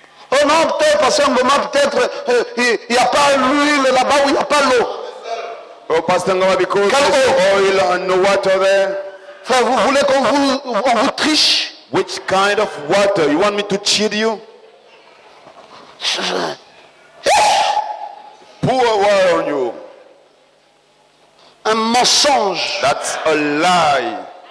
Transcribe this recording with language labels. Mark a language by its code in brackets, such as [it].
[fr] Oh non, peut-être, parce qu'un moment, peut-être, il n'y a pas l'huile là-bas où il n'y a pas l'eau. [en] Oh, Pastor Ngoma, because [fr] Quelle [en] there's oil and no water there. [fr] Frère, vous voulez qu'on vous triche? [en] Which kind of water? You want me to cheat you? Pour water on you. [fr] Un mensonge. [en] That's a lie.